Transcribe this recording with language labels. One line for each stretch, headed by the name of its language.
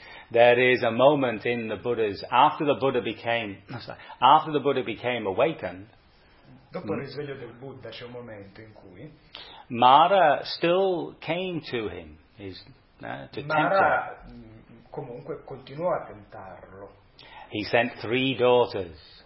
English: There is a moment in the Buddha's after the Buddha became awakened.
Italian: Dopo il risveglio del Buddha c'è un momento in cui
English: Mara still came to him.
Italian: Mara comunque continuò a tentarlo.
English: He sent three daughters.